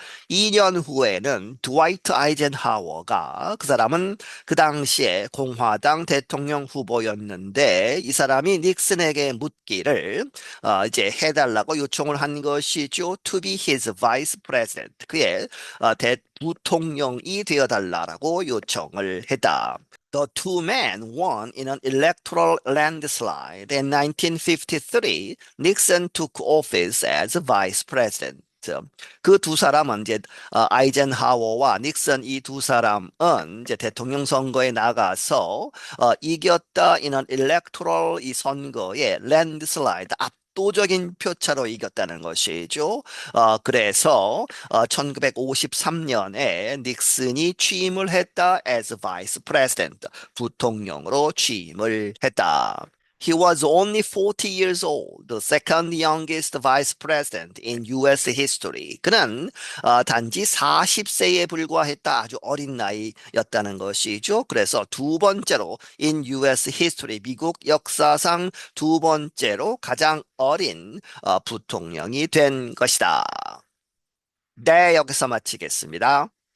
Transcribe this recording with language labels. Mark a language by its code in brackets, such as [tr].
[ko] 2년 후에는 드와이트 아이젠하워가 그 사람은 그 당시에 공화당 대통령 후보였는데 이 사람이 닉슨에게 묻기를 이제 해달라고 요청을 한 것이죠. [en] To be his vice president. [ko] 그의 부통령이 되어달라고 요청을 했다. [en] The two men won in an electoral landslide. In 1953, Nixon took office as vice president. [ko] 그 두 사람은 이제 아이젠하워와 닉슨 이 두 사람은 이제 대통령 선거에 나가서 이겼다. [en] in an electoral [ko] 이 선거에 [en] landslide [ko] 압도적인 표차로 이겼다는 것이죠. 그래서 1953년에 닉슨이 취임을 했다 [en] as vice president, [ko] 부통령으로 취임을 했다. [en] He was only 40 years old, the second youngest vice president in US history. [ko] 그는 단지 40세에 불과했다. 아주 어린 나이였다는 것이죠. 그래서 두 번째로 [en] in US history, [ko] 미국 역사상 두 번째로 가장 어린 부통령이 된 것이다. 네, 여기서 마치겠습니다.